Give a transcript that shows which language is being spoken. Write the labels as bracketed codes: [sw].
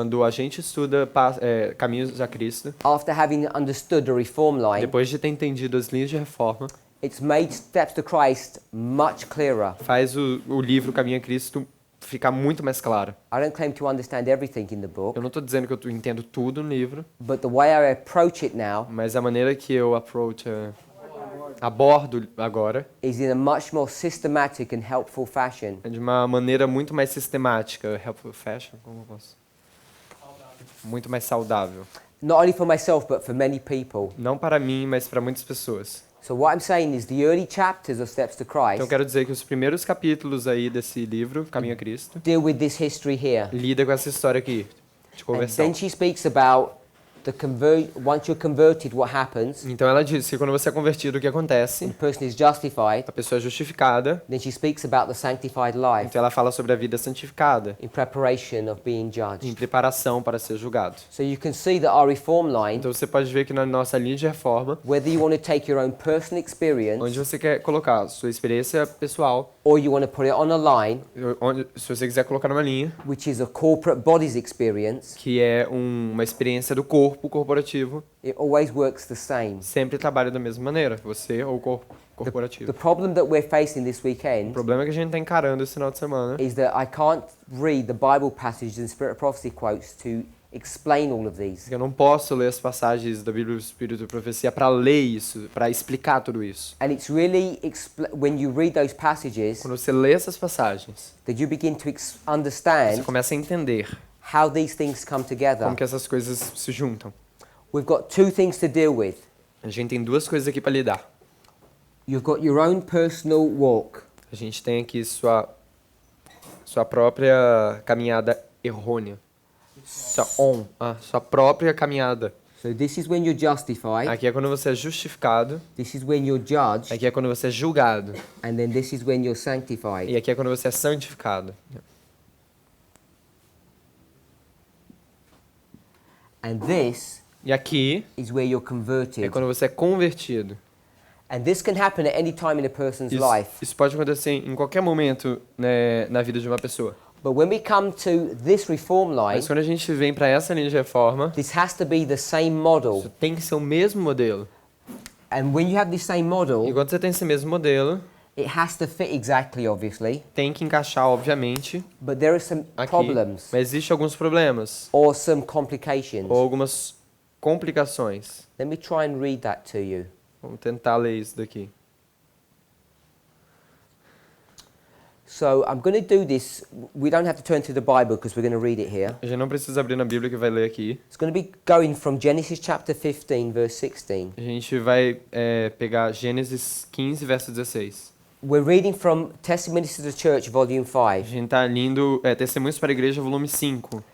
[pt] quando a gente estuda Caminhos a Cristo, [en] after having understood the reform line, [pt] depois de ter entendido as linhas de reforma, [en] it's made Steps to Christ much clearer. [pt] faz o livro Caminho a Cristo ficar muito mais claro. [en] I don't claim to understand everything in the book, [pt] Eu não estou dizendo que eu entendo tudo no livro, [en] but the way I approach it now [pt] mas a maneira que eu abordo agora [en] is in a much more systematic and helpful fashion. [pt] é de uma maneira muito mais sistemática, [en] helpful fashion, [pt] como eu posso? Muito mais saudável. [en] Not only for myself, but for many people. [pt] Não para mim, mas para muitas pessoas. [en] So what I'm saying is the early chapters of Steps to [pt] Então eu [en] Christ [pt] quero dizer que os primeiros capítulos aí desse livro, Caminho a Cristo, [en] deal with this history here. [pt] lida com essa história aqui de [en] And [pt] conversão. [en] then she speaks about once you're converted, what happens? [pt] Então ela diz que quando você é convertido, o que acontece? [en] The person is justified. [pt] A pessoa é justificada, [en] Then she speaks about the sanctified life [pt] então ela fala sobre a vida santificada, [en] in preparation of being [pt] em [en] judged. [pt] preparação para ser julgado. [en] So you can see that our reform line, [pt] Então você pode ver que na nossa linha de reforma, [en] whether you want to take your own personal [pt] onde [en] experience [pt] você quer colocar a sua experiência pessoal, [en] or you want to put it on a line, [pt] se você quiser colocar numa linha, [en] which is a corporate body's experience, [pt] que é uma experiência do corpo corporativo, [en] it always works the same. [pt] sempre trabalha da mesma maneira, você ou o corpo corporativo. [en] The problem that we're facing this [pt] O [en] weekend [pt] problema que a gente está encarando esse final de semana [en] is that I can't read the Bible passages and Spirit of Prophecy quotes to explain all of these. [pt] Eu não posso ler as passagens da Bíblia do Espírito e Profecia para ler isso, para explicar tudo isso. [en] And it's really, when you read those passages, [pt] Quando você lê essas passagens, [en] that you begin to [pt] você [en] understand [pt] começa a entender [en] how these things come together. [pt] como que essas coisas se juntam. [en] We've got two things to deal with. [pt] A gente tem duas coisas aqui para lidar. [en] You've got your own personal walk, [pt] A gente tem aqui sua própria caminhada errônea. Sua própria caminhada. [en] so this is when you're justified, [pt] Aqui é quando você é justificado, [en] this is when you're judged, [pt] aqui é quando você é julgado, [en] and then this is when you're sanctified. [pt] e aqui é quando você é santificado. [en] And this [pt] E aqui [en] is where you're [pt] é [en] converted. [pt] quando você é convertido. [en] And this can happen at any time in a person's life. [pt] Isso pode acontecer em qualquer momento, né, na vida de uma pessoa. [en] But when we come to this reform line, [pt] Mas quando a gente vem para essa linha de reforma, [en] this has to be the same model. [pt] isso tem que ser o mesmo modelo. [en] And when you have this same [pt] E [en] model, [pt] quando você tem esse mesmo modelo, [en] it has to fit exactly, obviously. [pt] tem que encaixar, obviamente, [en] But there are some [pt] aqui. [en] problems [pt] Mas existem alguns problemas [en] or some complications. [pt] ou algumas complicações. [en] Let me try and read that to you. [pt] Vamos tentar ler isso daqui. [en] So I'm going to do this. We don't have to turn to the Bible because we're going to read it here. [pt] A gente não precisa abrir na Bíblia que vai ler aqui. [en] It's going to be going from Genesis chapter 15, verse 16. [pt] A gente vai pegar Gênesis 15, verso 16. [en] We're reading from Testimonies to the Church, volume [pt] A [en] 5. [pt] gente está lendo Testemunhos para a Igreja, volume 5.